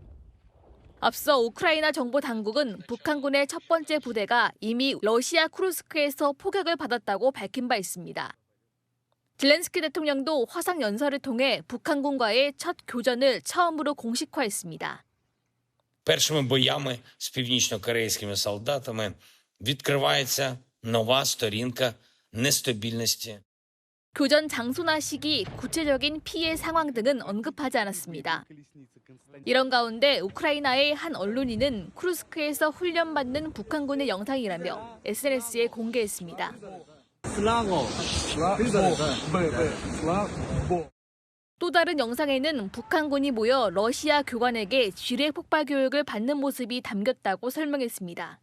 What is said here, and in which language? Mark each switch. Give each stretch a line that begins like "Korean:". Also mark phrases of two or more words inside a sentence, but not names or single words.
Korean: 앞서 우크라이나 정보 당국은 북한군의 첫 번째 부대가 이미 러시아 쿠르스크에서 포격을 받았다고 밝힌 바 있습니다. 젤렌스키 대통령도 화상 연설을 통해 북한군과의 첫 교전을 처음으로 공식화했습니다.
Ukrainian: Першими боями з північно-корейськими солдатами відкривається нова сторінка нестабільності.
Korean: 교전 장소나 시기, 구체적인 피해 상황 등은 언급하지 않았습니다. 이런 가운데 우크라이나의 한 언론인은 쿠르스크에서 훈련받는 북한군의 영상이라며 SNS에 공개했습니다. 또 다른 영상에는 북한군이 모여 러시아 교관에게 지뢰 폭발 교육을 받는 모습이 담겼다고 설명했습니다.